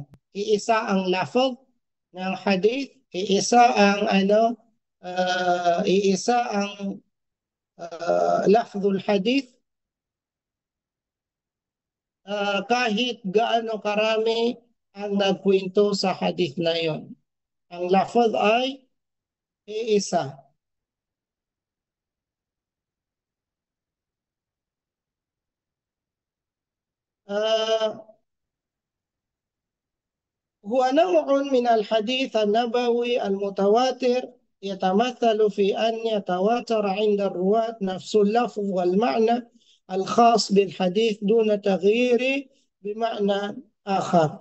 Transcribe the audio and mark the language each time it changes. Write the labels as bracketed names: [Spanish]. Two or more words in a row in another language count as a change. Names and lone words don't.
[Filipino] Iisa ang lafaz ng hadith, iisa ang [Arabic] لفظ الحديث, [Filipino] kahit gaano karami ang nagkwento sa hadith na yon. Ang lafaz ay iisa. [Arabic] هو نوع من الحديث النبوي المتواتر يتمثل في أن يتواتر عند الرواة نفس اللفظ والمعنى الخاص بالحديث دون تغيير بمعنى آخر.